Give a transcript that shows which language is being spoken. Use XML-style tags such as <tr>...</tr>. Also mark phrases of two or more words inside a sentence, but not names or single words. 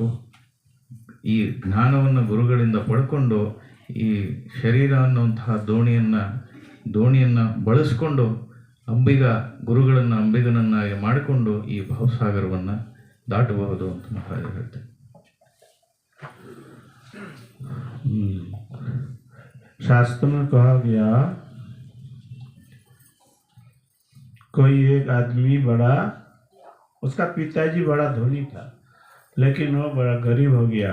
<kn>ಈ ಜ್ಞಾನವನ್ನು ಗುರುಗಳಿಂದ ಪಡ್ಕೊಂಡು ಈ ಶರೀರ ಅನ್ನುವಂತಹ ದೋಣಿಯನ್ನು ಬಳಸ್ಕೊಂಡು ಗುರುಗಳನ್ನು ಅಂಬಿಗನನ್ನಾಗಿ ಮಾಡಿಕೊಂಡು ಈ ಭವಸಾಗರವನ್ನು ದಾಟಬಹುದು ಅಂತ ಮಹಾರಾಜರು ಹೇಳ್ತಾರೆ.</kn> <hi>शास्त्र में कहा गया, कोई एक आदमी बड़ा, उसका पिताजी बड़ा धनी था, लेकिन वो बड़ा गरीब हो गया।</hi>